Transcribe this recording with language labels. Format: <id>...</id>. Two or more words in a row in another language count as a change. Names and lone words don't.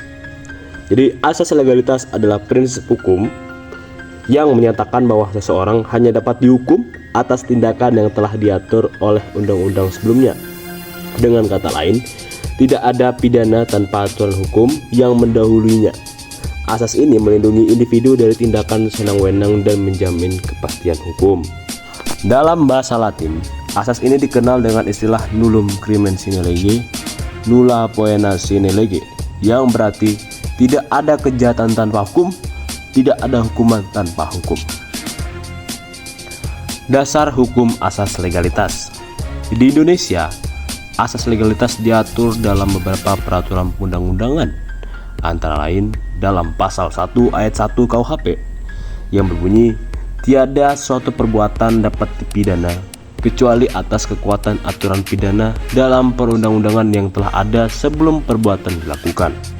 <id>Jadi, asas legalitas adalah prinsip hukum yang menyatakan bahwa seseorang hanya dapat dihukum atas tindakan yang telah diatur oleh undang-undang sebelumnya. Dengan kata lain, tidak ada pidana tanpa aturan hukum yang mendahulunya. Asas ini melindungi individu dari tindakan senang-wenang dan menjamin kepastian hukum. Dalam bahasa Latin, asas ini dikenal dengan istilah</id> <la>nullum crimen sine lege, nulla poena sine lege,</la> <id>yang berarti tidak ada kejahatan tanpa hukum, tidak ada hukuman tanpa hukum. Dasar hukum asas legalitas. Di Indonesia, asas legalitas diatur dalam beberapa peraturan undang-undangan, antara lain dalam pasal 1 ayat 1 KUHP yang berbunyi, tiada suatu perbuatan dapat dipidana kecuali atas kekuatan aturan pidana dalam perundang-undangan yang telah ada sebelum perbuatan dilakukan.</id>